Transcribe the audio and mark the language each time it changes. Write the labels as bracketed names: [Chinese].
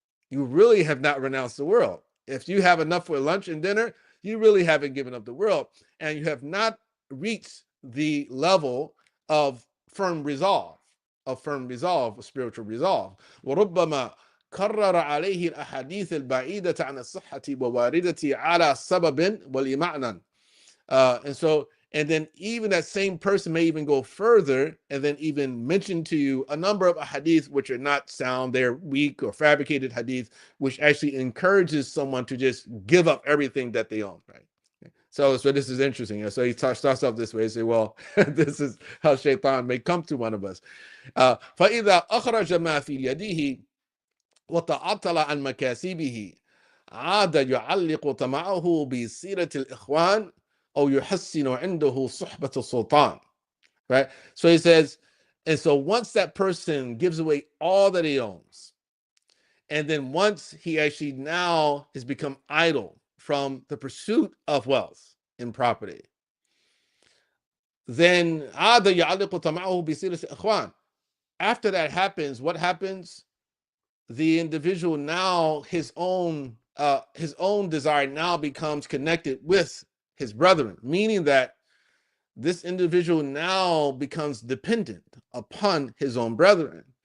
[English] You really have not renounced the world. If you have enough for lunch and dinner, you really haven't given up the world, and you have not reached the level of firm resolve, spiritual resolve. [Arabic] وربما كرر عليه الأحاديث البعيدة عن الصحة وواردة على سبب ولمعنى. [English] And then even that same person may even go further and then even mention to you a number of hadith which are not sound, they're weak or fabricated hadith, which actually encourages someone to just give up everything that they own, right? So this is interesting. So he starts off this way. He say, well, this is how Shaitan may come to one of us. [Arabic] فَإِذَا أَخْرَجَ مَا فِي يَدِهِ وَتَعَطَّلَ عَنْ مَكَاسِبِهِ عَادَ يُعَلِّقُ طَمَعَهُ بِسِيرَةِ الْإِخْوَانِ أو يحسن عنده صحبة السلطان. [English] Right? So he says, and so once that person gives away all that he owns, and then once he actually now has become idle from the pursuit of wealth and property, then [Arabic] عاد يعلق طمعه بصلة الإخوان. [English] After that happens, what happens? The individual now, his own desire now becomes connected with his brethren, meaning that this individual now becomes dependent upon his own brethren.